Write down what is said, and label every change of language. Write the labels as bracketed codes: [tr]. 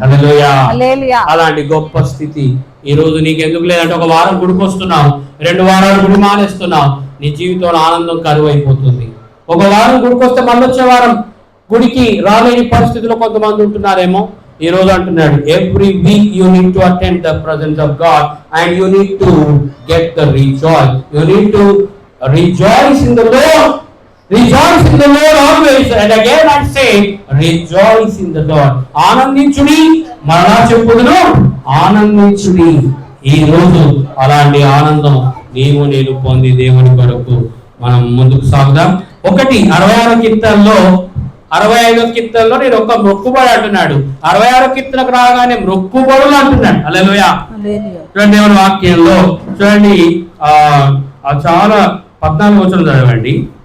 [te] హల్లెలూయా. అలాంటి గొప్ప స్థితి ఈ రోజు నీకు ఎందుకు లేదంటే, ఒక వారం గుడికి వస్తున్నావు, 2 వారాలు గుడి మానేస్తున్నావు, నీ జీవితంలో ఆనందం కరువు అయిపోతుంది. ఒక వారం గుడికి వస్తే మళ్ళీ వచ్చే వారం గుడికి రాలేని పరిస్థితిలో కొంతమంది ఉంటున్నారేమో. ఈ రోజు అంటున్నాడు, [en] Every week you need to attend the presence of God and you need to get the rejoice. You need to rejoice in the Lord. Rejoice in the Lord always, and again I say, rejoice in the Lord. [te] ఆనందించుడి, మరలా చెప్పుదును ఆనందించుడి. ఈ రోజు అలాంటి ఆనందం నీవు నేను పొంది దేవుని కొరకు మనం ముందుకు సాగుదాం. 66వ కీర్తనలో 65వ కీర్తనలో నేను ఒక మొక్కుబడి అంటున్నాడు. 66వ కీర్తనకు రాగానే మొక్కుబడులు అంటున్నాడు. హల్లెలూయా. చూడండి దేవుని వాక్యంలో చూడండి, చాలా 14వ వచనం చదవండి.